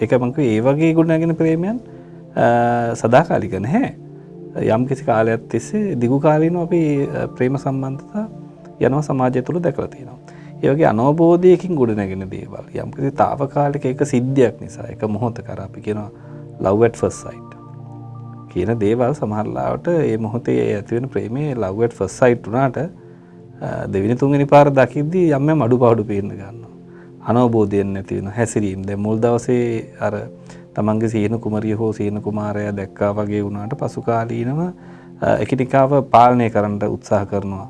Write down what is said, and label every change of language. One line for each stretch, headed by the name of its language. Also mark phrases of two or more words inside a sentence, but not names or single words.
Sinhala: ඒක මම කිව්වේ ඒ වගේ ගොඩනගෙන ප්‍රේමයන් සදාකාලික නැහැ. යම් කිසි කාලයක් තිස්සේ දිගු කාලීනව අපි ප්‍රේම සම්බන්ධතා යනවා සමාජය තුළ දැකලා තියෙනවා. ඒ වගේ අනවබෝධයකින් ගොඩනැගෙන දේවල් යම් කිසි తాවකාලික එක සිද්ධියක් නිසා එක මොහොතක අර අපි කියනවා
English: love at first sight
Sinhala: කියන දේවල් සමහරවිට ඒ මොහොතේ ඇති වෙන ප්‍රේමයේ
English: love at first sight
Sinhala: උනාට දෙවෙනි තුන්වෙනි පාර දකිද්දී යම් යම් අඩුපාඩු පේන්න ගන්නවා. අනවබෝධයෙන් නැති වෙන හැසිරීම. දැන් මුල් දවසේ අර තමන්ගේ සීන කුමරිය හෝ සීන කුමාරයා දැක්කා වගේ වුණාට පසු කාලීනව එකිනෙකාව පාලනය කරන්න උත්සාහ කරනවා.